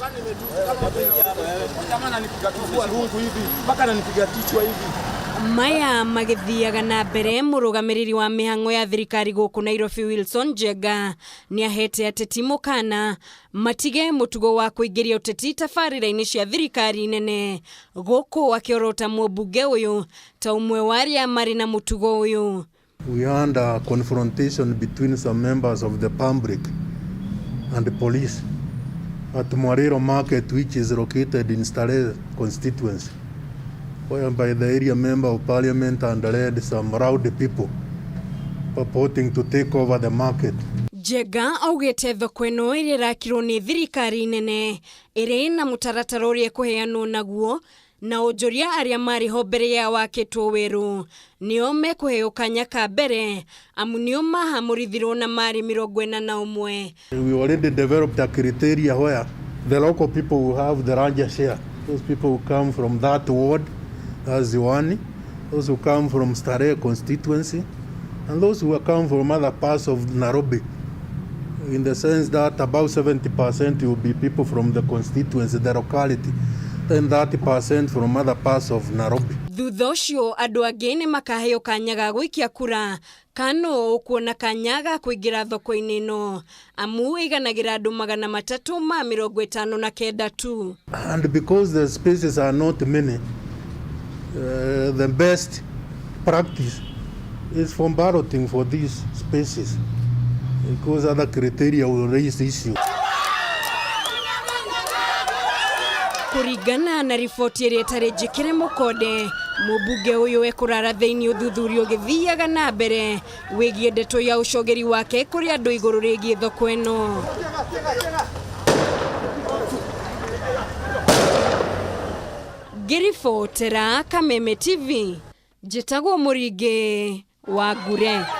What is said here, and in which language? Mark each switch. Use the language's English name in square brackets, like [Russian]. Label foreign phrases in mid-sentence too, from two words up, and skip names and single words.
[Kikuyu] Maya magithiaga na mbere murugamiriri wa mihango ya thirikari guku Nairobi Wilson Jega ni ahete ateti mukana matige mutugo wa kuingiria uteti tabarira-ini cia thirikari nene guku akiorota mubunge uyu ta umwe waria mari na mutugo uyu. [English] We had a confrontation between some members of the public and the police at Mwariro Market, which is located in Starehe constituency, whereby the area member of parliament and led some rowdy people purporting to take over the market. [Kikuyu] Jega augete thoko ino iria irakirwo ni thirikari nene iri na mutaratara uria kuheanwo naguo na ujuria aria mari ho mbere ya wakitwo wiru nio mekuheo kanya ka mbere amu nio mahamurithirwo na mari 41. [English] We already developed a criteria where the local people will have the larger share. Those people who come from that ward, that's Ziwani, those who come from Starehe constituency, and those who come from other parts of Nairobi, in the sense that about 70% will be people from the constituency, the locality, then 30% from other parts of Nairobi. [Kikuyu] Thutha ucio andu angi ni makaheo kanya ga gwikia kura kano ukuona kanya ga kuingira thoko-ini ino amu iganagira andu 359 tu. [English] And because the spaces are not many, the best practice is for balloting for these spaces, because other criteria will raise the issue. [Kikuyu] Kurigana na ripoti iria itarejekere mukode mubunge uyu ekurara thiini uthuthurio githiaga na mbere wigie ndeto ya ucogeri wake kuri andu iguru rigie thoko ino. Girifotera Kameme TV njitagwo Muringi wa Ngure.